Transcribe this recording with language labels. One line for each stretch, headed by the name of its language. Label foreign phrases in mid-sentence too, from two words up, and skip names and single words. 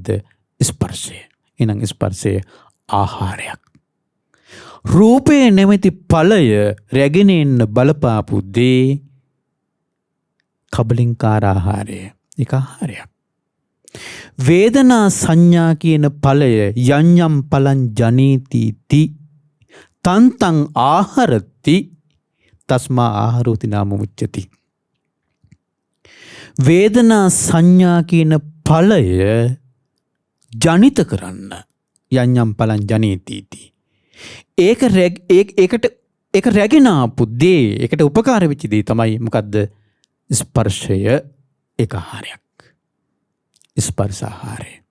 Sinhala: ස්පර්ශය. එහෙනම් ස්පර්ශය ආහාරයක්. රූපේ නැමැති ඵලය රැගෙන එන්න බලපාපු දේ කබලින්කාර ආහාරය. ඒක ආහාරයක්. වේදනා සංඥා කියන ඵලය
Pali: යඤ්ඤම් පලං ජනේති ති තන්තං ආහාරති තස්මා ආහාරෝති නාම උච්චති.
Sinhala: වේදනා සංඥා කියන ඵලය ජනිත කරන්න
Pali: යඤ්ඤම් පලං ජනේති ති.
Sinhala: ඒක රැගෙන ආපු දේ, ඒකට උපකාර වෙච්ච දේ තමයි මොකද්ද? ස්පර්ශය. ඒක ආහාරයක්. ස්පර්ශ ආහාරය.